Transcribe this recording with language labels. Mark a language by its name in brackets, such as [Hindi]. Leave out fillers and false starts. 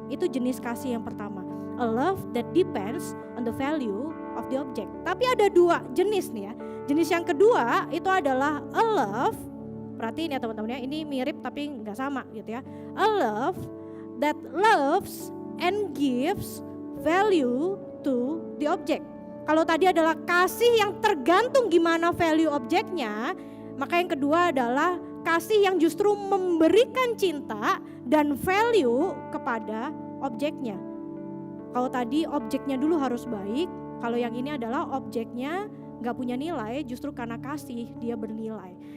[Indonesian] Itu jenis kasih yang pertama, [English] a love that depends on the value of the object. [Indonesian] Tapi ada 2 jenis nih ya. Jenis yang kedua itu adalah a love, perhatiin ya teman-teman ya, ini mirip tapi gak sama gitu ya. [English] A love that loves and gives value to the object. [Indonesian] Kalau tadi adalah kasih yang tergantung gimana value objeknya, maka yang kedua adalah kasih yang justru memberikan cinta dan value kepada objeknya. Kalau tadi objeknya dulu harus baik, kalau yang ini adalah objeknya gak punya nilai, justru karena kasih dia bernilai.